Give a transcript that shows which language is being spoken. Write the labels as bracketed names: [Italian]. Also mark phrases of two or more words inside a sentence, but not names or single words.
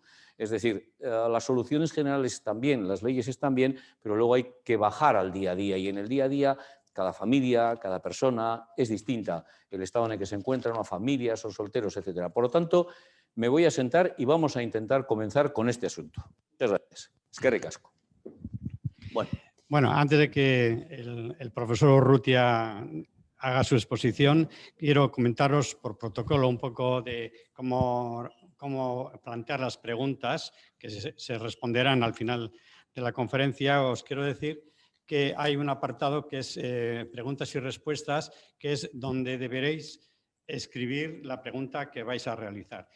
[Spanish] Es decir, las soluciones generales están bien, las leyes están bien, pero luego hay que bajar al día a día y en el día a día cada familia, cada persona es distinta. El estado en el que se encuentra una familia, son solteros, etcétera. Por lo tanto, me voy a sentar y vamos a intentar comenzar con este asunto. Muchas gracias. [Basque] Eskerrik asko. [Spanish] Bueno, antes de que el profesor Urrutia haga su exposición, quiero comentaros por protocolo un poco de cómo plantear las preguntas que se responderán al final de la conferencia. Os quiero decir que hay un apartado que es preguntas y respuestas, que es donde deberéis escribir la pregunta que vais a realizar.